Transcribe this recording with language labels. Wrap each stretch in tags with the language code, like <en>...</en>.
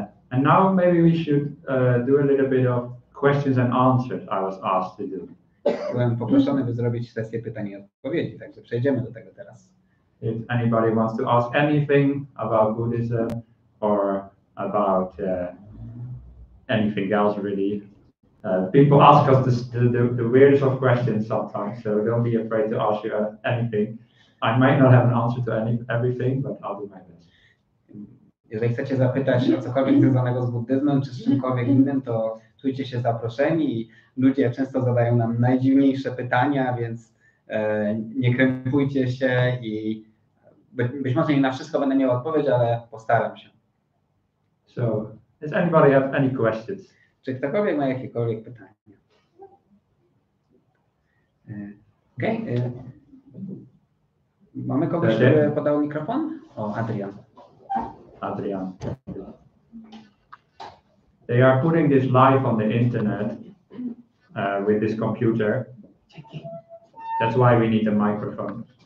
<en>And now maybe we should do a little bit of questions and answers I was asked to do.</en> <pl>Byłem poproszony, by zrobić sesję pytań i odpowiedzi, także przejdziemy do tego teraz.</pl> <en>If anybody wants to ask anything about Buddhism or about anything else really, people ask us the weirdest of questions sometimes, so don't be afraid to ask you anything. I might not have an answer to everything, but I'll do my best.</en> <pl>Jeżeli chcecie zapytać o cokolwiek związanego z buddyzmem czy z czymkolwiek innym, to czujcie się zaproszeni i ludzie często zadają nam najdziwniejsze pytania, więc nie krępujcie się i być może nie na wszystko będę miał odpowiedź, ale postaram się.</pl> <en>So, does anybody have any questions?</en> <pl>Czy ktokolwiek ma jakiekolwiek pytania? Okej. Mamy kogoś, który podał mikrofon? O, Adrian. Adrian.</pl> <en>They are putting this live on the internet with this computer. That's why we need a microphone.</en>